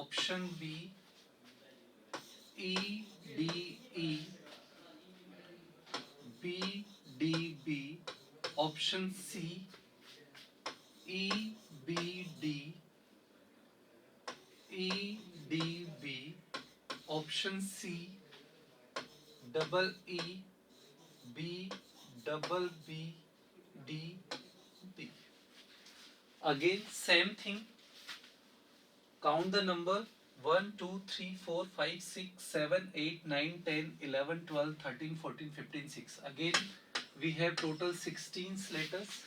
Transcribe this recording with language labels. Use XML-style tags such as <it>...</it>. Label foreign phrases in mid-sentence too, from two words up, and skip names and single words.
<en>option B E D E, B D B, option C E B D, E D B, option C double E B double B D B. Again same thing. Count the number 1, 2, 3, 4, 5, 6, 7, 8, 9, 10, 11, 12, 13, 14, 15, 6. Again, we have total 16 letters.</en>